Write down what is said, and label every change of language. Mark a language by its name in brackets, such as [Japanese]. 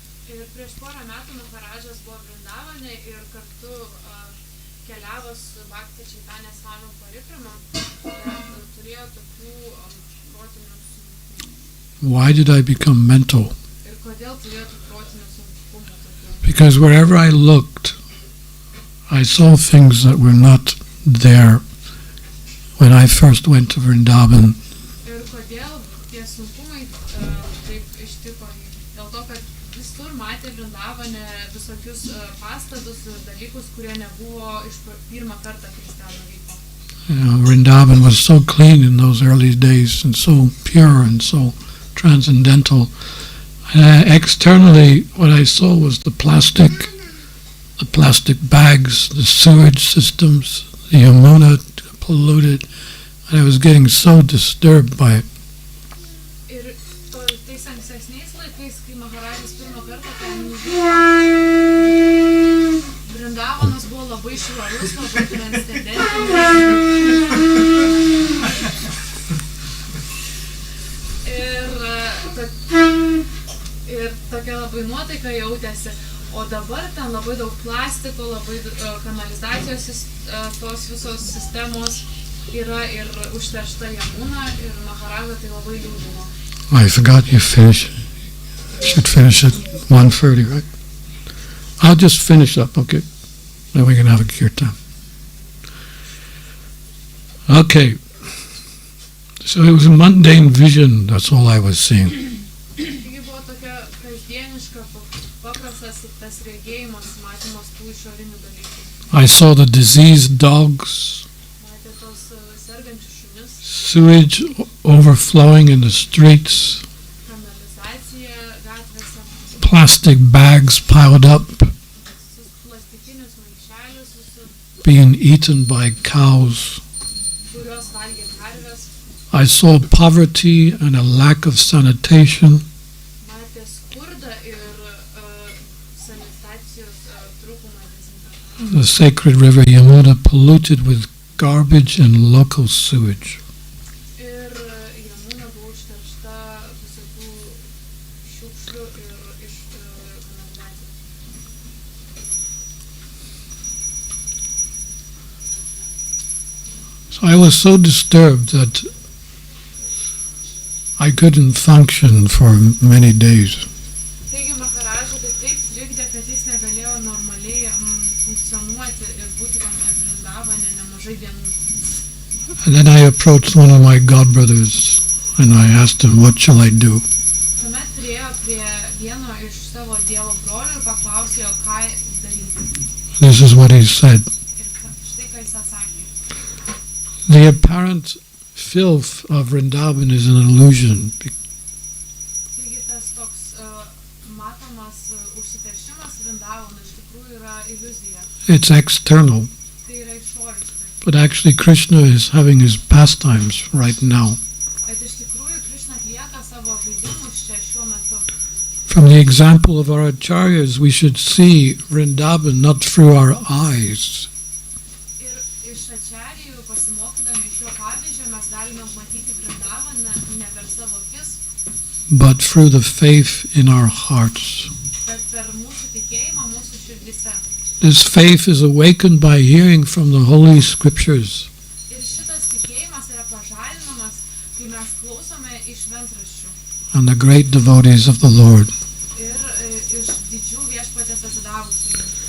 [Lithuanian] Ir prieš porą metų Maharajas buvo Vrindavane ir kartu keliavo su Bhakti Chaitanya Swami parikramą, bet turėjo tokių protinių sunkumų. [English] Why did I become mental? [Lithuanian] Ir kodėl turėjo tų protinių sunkumų tokių? [English] Because wherever I looked, I saw things that were not there when I first went to Vrindavan. [Lithuanian] Ir kodėl tie sunkumai taip ištiko jį? Dėl to, kad visur matė Vrindavane visokius pastatus ir dalykus, kurie nebuvo iš pirmą kartą, kai jis ten nuvyko. [English] Vrindavan was so clean in those early days and so pure and so transcendental. Externally, what I saw was the plastic bags, the sewage systems, the Yamuna polluted, and I was getting so disturbed by it. [Lithuanian] Ir tais ankstesniais laikais, kai Maharajas pirmą kartą ten nuvyko, Vrindavanas buvo labai švarus, labai transcendentinis. Ir tokia labai nuotaika jautėsi. O dabar ten labai daug plastiko, labai kanalizacijos tos visos sistemos yra ir užteršta Jamuna ir Maharaja tai labai liūdino. [English] I forgot you should finish at 1:30, right? I'll just finish up, okay? Then we can have a kirtan. Okay. So it was a mundane vision, that's all I was seeing. [Lithuanian] Taigi buvo tokia kasdieniška, paprastas tas regėjimas, matymas tų išorinių dalykų. [English] I saw the diseased dogs, [Lithuanian] Matė tos sergančius šunis, [English] sewage overflowing in the streets, [Lithuanian] kanalizacija gatvėse, [English] plastic bags piled up, [Lithuanian] visus plastikinius maišelius, visus, [English] being eaten by cows. [Lithuanian] kuriuos valgė karvės. [English] I saw poverty and a lack of sanitation. [Lithuanian] Matė skurdą ir sanitacijos trūkumą dezinfekavimą. [English] The sacred river Yamuna polluted with garbage and local sewage. [Lithuanian] Ir Jamuna buvo užteršta visokių šiukšlių ir iš kanalizacijos. [English] So I was so disturbed that I couldn't function for many days. [Lithuanian] Taigi Maharažą tai taip trikdė, kad jis negalėjo normaliai funkcionuoti ir būti tame Vrindavane nemažai dienų. [English] And then I approached one of my godbrothers and I asked him, what shall I do? [Lithuanian] Tuomet priėjo prie vieno iš savo Dievo brolių ir paklausė jo, ką daryti. [English] This is what he said. [Lithuanian] Ir štai ką jis atsakė. [English] The apparent filth of Vrindavan is an illusion. [Lithuanian] Taigi tas toks matomas užsiteršimas Vrindavano iš tikrųjų yra iliuzija. [English] It's external. [Lithuanian] Tai yra išoriškai. [English] But actually Krishna is having his pastimes right now. [Lithuanian] Bet iš tikrųjų Krishna atlieka savo žaidimus čia šiuo metu. [English] From the example of our acharyas, we should see Vrindavan not through our eyes, [Lithuanian] Ir iš ačarijų pasimokydami iš jo pavyzdžio mes galime matyti Vrindavaną ne per savo akis, [English] but through the faith in our hearts. [Lithuanian] bet per mūsų tikėjimą mūsų širdise. [English] This faith is awakened by hearing from the holy scriptures. [Lithuanian] Ir šitas tikėjimas yra pažadinamas, kai mes klausome iš šventraščių [English] And the great devotees of the Lord. [Lithuanian] ir iš didžių viešpaties atsidavusių.